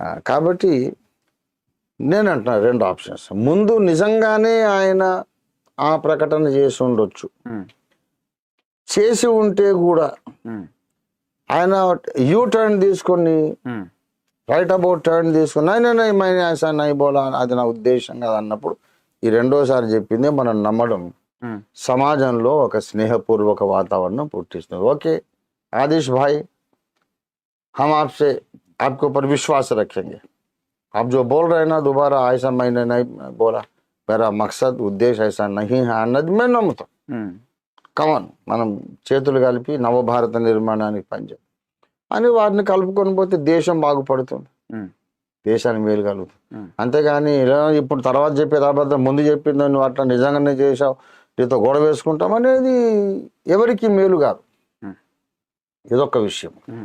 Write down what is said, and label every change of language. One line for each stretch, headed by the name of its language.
Telugu: కాబట్టి నేను అంటున్నాను 2 ఆప్షన్స్. ముందు నిజంగానే ఆయన ఆ ప్రకటన చేసి ఉండొచ్చు, చేసి ఉంటే కూడా ఆయన యూ టర్న్ తీసుకొని రైట్ అబౌట్ టర్న్ తీసుకుని
Hindi: నై బోలా
Telugu: అది నా ఉద్దేశం కాదు అన్నప్పుడు ఈ రెండోసారి చెప్పింది మనం నమ్మడం సమాజంలో ఒక స్నేహపూర్వక వాతావరణం పుట్టిస్తుంది.
Hindi: ఓకే ఆదిష్ భాయ్, हम आपसे आपके ऊपर विश्वास रखेंगे, आप जो बोल रहे हैं ना दोबारा ऐसा मैंने नहीं बोला, मेरा मकसद उद्देश्य ऐसा नहीं है
Telugu: అన్నది మేము నమ్ముతాం. కమన్ మనం చేతులు కలిపి నవభారత నిర్మాణానికి పనిచేయాలి అని వారిని కలుపుకొని పోతే దేశం బాగుపడుతుంది, దేశానికి మేలు కలుగుతుంది. అంతేగాని ఇలా ఇప్పుడు తర్వాత చెప్పేది అబద్ధం, ముందు చెప్పింది నువ్వు అట్లా నిజంగానే చేసావు నీతో గొడవ వేసుకుంటాం అనేది ఎవరికి మేలు కాదు. ఇదొక విషయం.